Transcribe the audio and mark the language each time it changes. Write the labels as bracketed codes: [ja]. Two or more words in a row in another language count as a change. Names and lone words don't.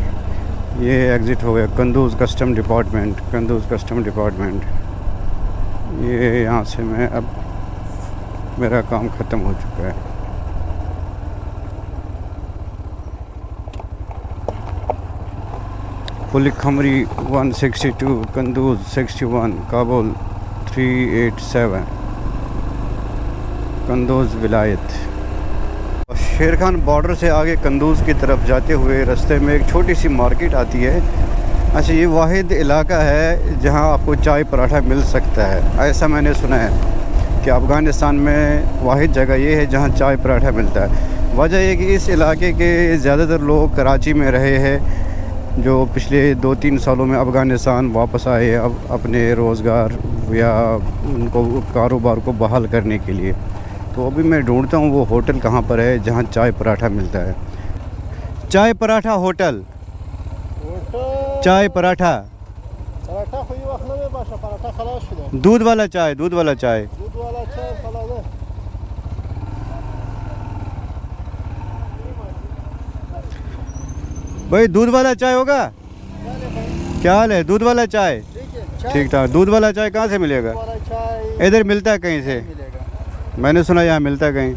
[ur] یہ ایگزٹ ہو گیا قندوز کسٹم ڈپارٹمنٹ، قندوز کسٹم ڈپارٹمنٹ۔ یہ یہاں سے میں اب میرا کام ختم ہو چکا ہے۔ پل کھمری 162، قندوز 61، کابل 387، قندوز ولایت۔ شیر خان بارڈر سے آگے قندوز کی طرف جاتے ہوئے رستے میں ایک چھوٹی سی مارکیٹ آتی ہے۔ اچھا، یہ واحد علاقہ ہے جہاں آپ کو چائے پراٹھا مل سکتا ہے، ایسا میں نے سنا ہے کہ افغانستان میں واحد جگہ یہ ہے جہاں چائے پراٹھا ملتا ہے۔ وجہ یہ کہ اس علاقے کے زیادہ تر لوگ کراچی میں رہے ہیں، جو پچھلے 2-3 سالوں میں افغانستان واپس آئے اب اپنے روزگار یا ان کو کاروبار کو بحال کرنے کے لیے۔ تو ابھی میں ڈھونڈتا ہوں وہ ہوٹل کہاں پر ہے جہاں چائے پراٹھا ملتا ہے۔ چائے پراٹھا ہوٹل چائے پراٹھا [ps] پراٹھا خو یو وخت نه وی باشه پراٹھا [fa] خلاص شده [ur] دودھ والا چائے دودھ والا چائے دودھ والا چای [ps] خلاصه [ur] بھائی دودھ والا چائے ہوگا کیا حال ہے دودھ والا چائے ٹھیک ٹھاک دودھ والا چائے کہاں سے ملے گا والا چای ادھر ملتا ہے کہیں سے ملے گا میں نے سنا یہاں ملتا ہے کہیں